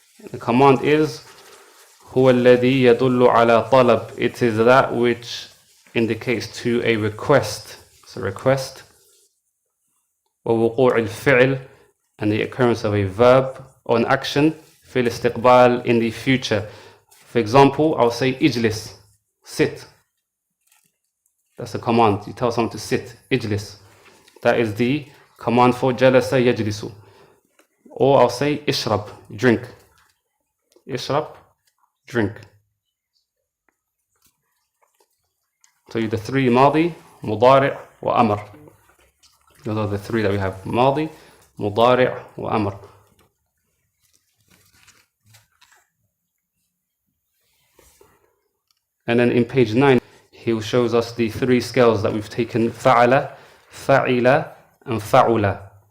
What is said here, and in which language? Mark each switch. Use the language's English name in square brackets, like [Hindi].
[English] The command is [Arabic] هو الذي يدل على طلب. [English] It is that which indicates to a request. It's a request. [Arabic] ووقوع الفعل, [English] and the occurrence of a verb or an action [Arabic] في الاستقبال, [English] in the future. For example, I'll say اجلس, sit. That's a command. You tell someone to sit. اجلس. That is the command for جلس يجلس. Or I'll say اشرب, drink. اشرب, drink. So the 3 ماضي, مضارع, وأمر. Those are the 3 that we have. [Arabic] ماضي, مضارع, وأمر. [English] And then in page 9, he shows us the 3 scales that we've taken: فعل, فعل, and فعل.